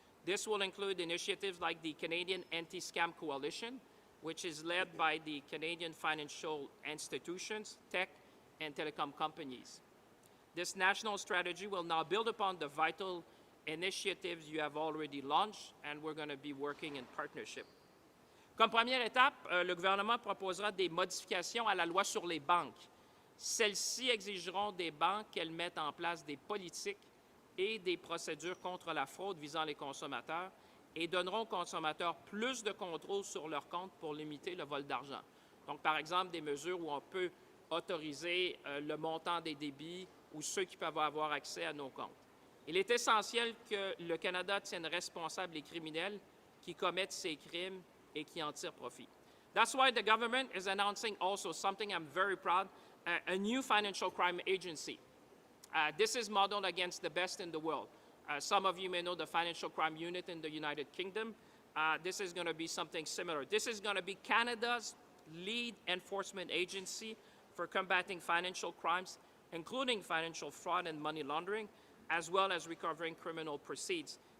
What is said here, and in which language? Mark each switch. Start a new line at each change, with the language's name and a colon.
English: This will include initiatives like the Canadian Anti-Scam Coalition, which is led by the Canadian financial institutions, tech, and telecom companies. This national strategy will now build upon the vital initiatives you have already launched, and we're going to be working in partnership.
French: Comme première étape, le gouvernement proposera des modifications à la loi sur les banques. Celles-ci exigeront des banques qu'elles mettent en place des politiques et des procédures contre la fraude visant les consommateurs et donneront aux consommateurs plus de contrôle sur leurs comptes pour limiter le vol d'argent. Donc, par exemple, des mesures où on peut autoriser le montant des débits ou ceux qui peuvent avoir accès à nos comptes. Il est essentiel que le Canada tienne responsables les criminels qui commettent ces crimes et qui en tirent profit.
English: That's why the government is announcing also something I'm very proud, a new financial crime agency. This is modeled against the best in the world. Some of you may know the Financial Crime Unit in the United Kingdom. This is going to be something similar. This is going to be Canada's lead enforcement agency for combating financial crimes, including financial fraud and money laundering, as well as recovering criminal proceeds.